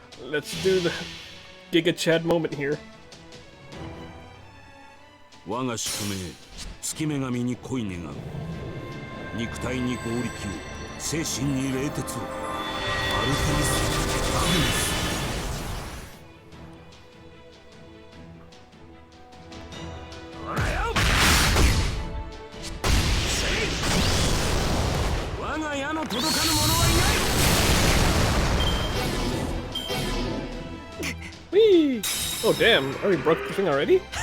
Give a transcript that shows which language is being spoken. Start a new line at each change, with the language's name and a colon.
English: Let's do the Giga Chad moment here.
Japanese: 我が宿命、月女神に恋願う。肉体に合力を、精神に冷徹を。アルテミス、アグネス。ほらよ。せい。我が矢の届かぬ者はいない。 Whee!
English: Oh damn, already broke the thing already?